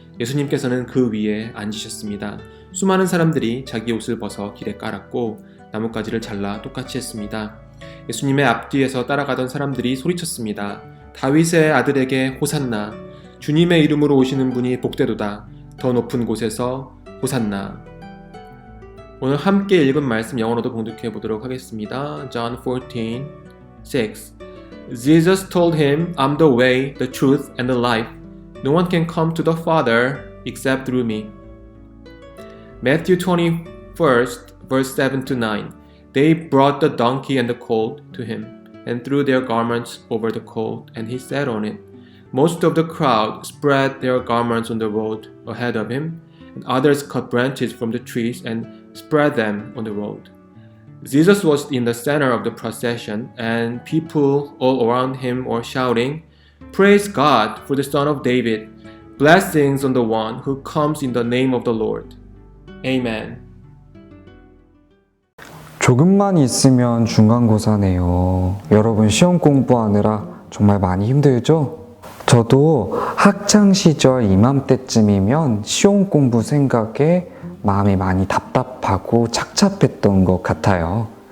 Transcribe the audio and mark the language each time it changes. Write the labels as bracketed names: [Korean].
[Korean] 예수님께서는 그 위에 앉으셨습니다. 수많은 사람들이 자기 옷을 벗어 길에 깔았고 나뭇가지를 잘라 똑같이 했습니다. 예수님의 앞뒤에서 따라가던 사람들이 소리쳤습니다. 다윗의 아들에게 호산나. 주님의 이름으로 오시는 분이 복되도다. 더 높은 곳에서 호산나. 오늘 함께 읽은 말씀 영어로도 봉독해 보도록 하겠습니다. [English] John 14:6 Jesus told him, I'm the way, the truth, and the life. No one can come to the Father except through me. Matthew 21st, verse 7-9 They brought the donkey and the colt to him, and threw their garments over the colt, and he sat on it. Most of the crowd spread their garments on the road ahead of him, and others cut branches from the trees and spread them on the road. Jesus was in the center of the procession, and people all around him were shouting, Praise God for the Son of David! Blessings on the one who comes in the name of the Lord. Amen. [Korean] 조금만 있으면 중간고사네요. 여러분 시험 공부하느라 정말 많이 힘들죠? 저도 학창시절 이맘때쯤이면 시험 공부 생각에 마음이 많이 답답하고 착잡했던 것 같아요.